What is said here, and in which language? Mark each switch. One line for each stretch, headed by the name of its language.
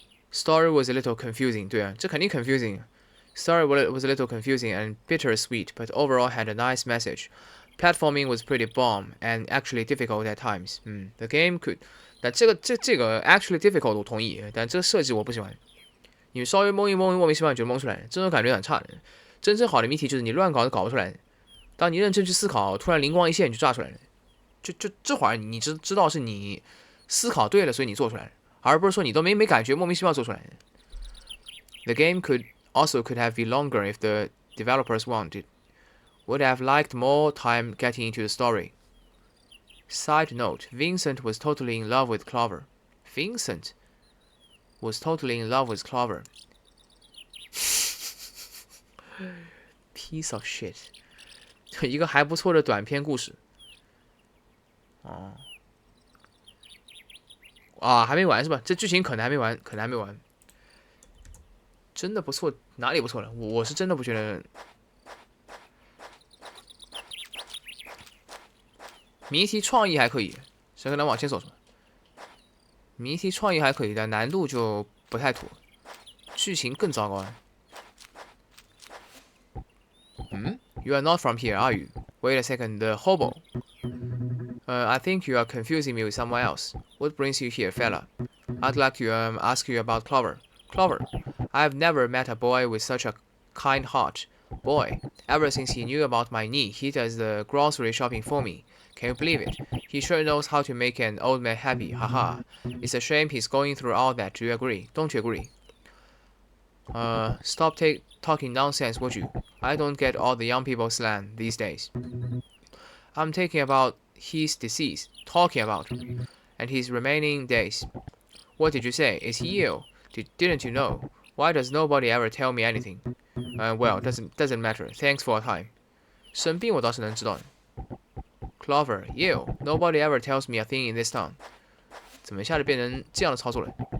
English: Story was a little confusing，
Chinese: 对啊，这肯定
English: confusing。 Story was a little confusing and bittersweet, but overall had a nice message. Platforming was pretty bomb and actually difficult at times. The game could，
Chinese: 但这个
English: actually difficult
Chinese: 我同意，但这个设计我不喜欢，因为稍微蒙一蒙，莫名其妙就蒙出来，这种感觉很差的。真正好的谜题就是你乱搞都搞不出来，当你认真去思考，突然灵光一现你就抓出来了。就这会儿你知道是你思考对了，所以你做出来了，而不是说你都没感觉莫名其妙做出来。
English: The game could have been longer if the developers wanted. Would have liked more time getting into the story. Side note: Vincent was totally in love with Clover. Vincent was totally in love with Clover. Piece of shit.
Chinese: 一个还不错的短篇故事。还没完是吧？这剧情可能还没完，真的不错，哪里不错了？我是真的不觉得。谜题创意还可以，谁可能往前走什么？谜题创意还可以，但难度就不太妥，剧情更糟糕了。
English: You are not from here, are you? Wait a second, the hobo. I think you are confusing me with someone else. What brings you here, fella? I'd like to ask you about Clover. Clover, I've never met a boy with such a kind heart. Boy, ever since he knew about my knee, he does the grocery shopping for me. Can you believe it? He sure knows how to make an old man happy. Haha. It's a shame he's going through all that. Do you agree? Don't you agree? Stop talking nonsense, would you? I don't get all the young people slang these days. I'm talking about his disease, and his remaining days. What did you say? Is he ill? Didn't you know? Why does nobody ever tell me anything? Well, doesn't matter. Thanks for your time.
Chinese: 生病我倒是能知道的。
English: Clover, ill. Nobody ever tells me a thing in this town.
Chinese: 怎么一下就变成这样的操作了？